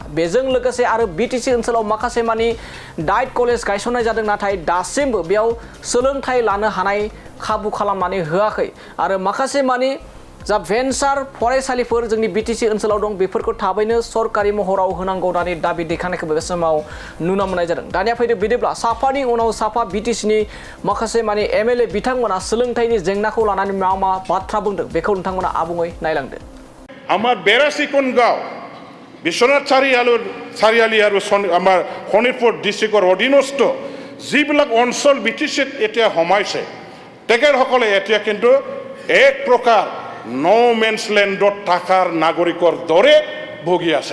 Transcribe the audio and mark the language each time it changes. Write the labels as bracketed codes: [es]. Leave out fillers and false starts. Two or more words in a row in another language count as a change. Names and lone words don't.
[brx] बेजों लोगोसे आरो बिटिसि ओनसोलाव माखासे मानि डाइट कलेज गायसननाय जादों नाथाय दासिमबो बेयाव सोलोंथाइ लानो हानाय खाबु खालामनानै होआखै आरो माखासे मानि जा भेन्सार फरायसालिफोर जोंनि बिटिसि ओनसोलाव दं बेफोरखौ थाबैनो सरकारि महराव होनांगौ होननानै दाबि दैखांनायखौ बे समाव नुनो मोननाय जादों। दानिया फैदो बिदिब्ला साफानि उनाव साफा बिटिसिनि माखासे मानि एमएलए बिथांमोना सोलोंथाइनि जेंनाखौ लानानै मा मा बाथ्रा बुंदों बेखौ नोंथांमोना आबुङै नायलांदो। [as] আমার 82 গাঁও বিশ্বনাথ চাৰিআলি আৰু আমাৰ শোণিতপুৰ ডিষ্ট্ৰিক্টৰ অধীনস্থ যিবিলাক অঞ্চল বিটিচিত এতিয়া সোমাইছে তেখেতসকলে এতিয়া কিন্তু এক প্ৰকাৰ [en] no man's land [as] থকাৰ নাগৰিকৰ দৰে ভুগি আছে।